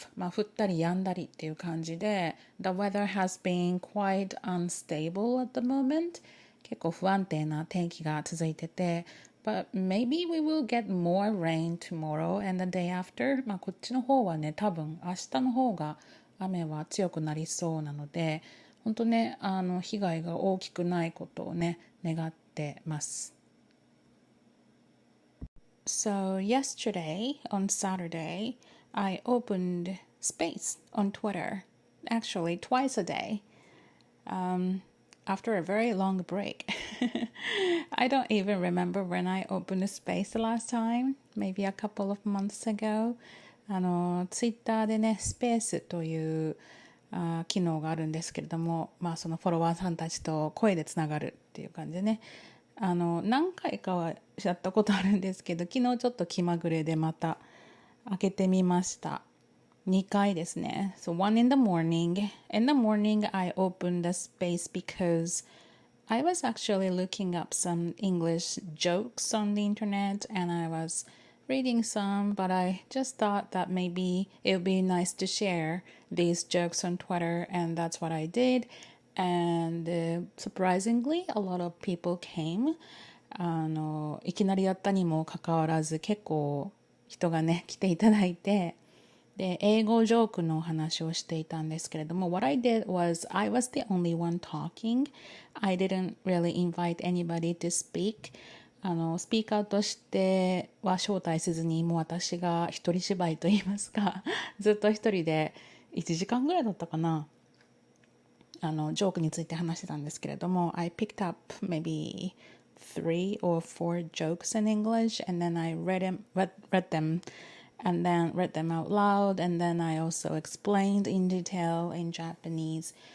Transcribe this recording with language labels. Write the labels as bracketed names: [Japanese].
[Japanese] 降ったり止んだりっていう感じで [English] The weather has been quite unstable at the moment [Japanese] 結構不安定な天気が続いてて [English] But maybe we will get more rain tomorrow and the day after. [Japanese] こっちの方はね、多分明日の方が雨は強くなりそうなので、本当ね、被害が大きくないことをね、願ってます。 [English] So yesterday, on Saturday, I opened space on Twitter. Actually, twice a day.After a very long break. I don't even remember when I opened a space the last time. Maybe a couple of months ago. [Japanese] ツイッターでね、スペースという機能があるんですけれども、そのフォロワーさんたちと声でつながるっていう感じでね。何回かはやったことあるんですけど、昨日ちょっと気まぐれでまた開けてみました。 2回ですね。 [English] So one in the morning. In the morning, I opened the space because I was actually looking up some English jokes on the internet and I was reading some, but I just thought that maybe it would be nice to share these jokes on Twitter and that's what I did. and surprisingly, a lot of people came. [Japanese] いきなりやったにもかかわらず結構人がね来ていただいて、で英語ジョークのお話をしていたんですけれども、 [English] What I did was I was the only one talking. I didn't really invite anybody to speak. [Japanese] スピーカーとしては招待せずに、もう私が一人芝居といいますかずっと一人で1時間ぐらいだったかな、ジョークについて話してたんですけれども、 [English] I picked up maybe 3 or 4 jokes in English, and then I read them and then read them out loud, and then I also explained in detail in Japanese.